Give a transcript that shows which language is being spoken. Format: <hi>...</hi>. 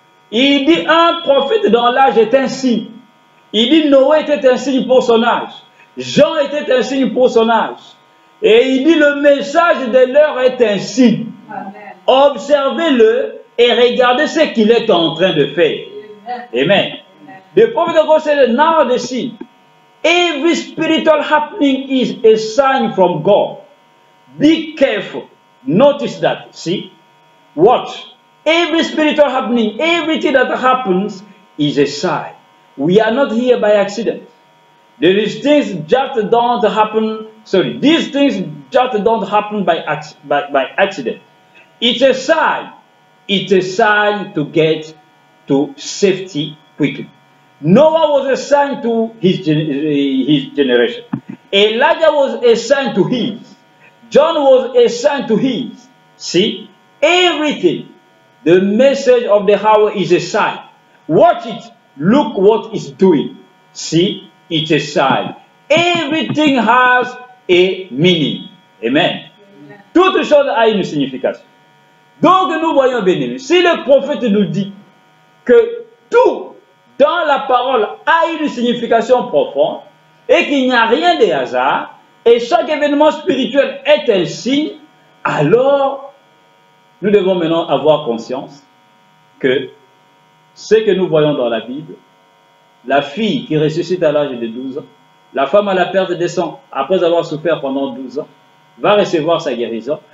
<fr>Il dit un prophète dans l'âge est un signe. Il dit Noé était un signe pour son âge. Jean était un signe pour son âge. Et il dit le message de l'heure est un signe. Observez-le et regardez ce qu'il est en train de faire. Amen.</fr> <en>The prophet of God said, now the scene. Every spiritual happening is a sign from God. Be careful. Notice that. See? Watch. Every spiritual happening, everything that happens is a sign. We are not here by accident. There is things just don't happen. Sorry, these things just don't happen by accident. It's a sign. It's a sign to get to safety quickly. Noah was a sign to his generation. Elijah was a sign to his. John was a sign to his. See, everything, the message of the hour is a sign. Watch it. Look what it's doing. See, it's a sign. Everything has a meaning. Amen.</en> <fr>Toute chose a une signification. Donc nous voyons, bien-aimés, si le prophète nous dit que tout dans la parole a une signification profonde et qu'il n'y a rien de hasard et chaque événement spirituel est un signe, alors nous devons maintenant avoir conscience que ce que nous voyons dans la Bible, la fille qui ressuscite à l'âge de 12 ans, la femme à la perte des sangs après avoir souffert pendant 12 ans, va recevoir sa guérison.</fr>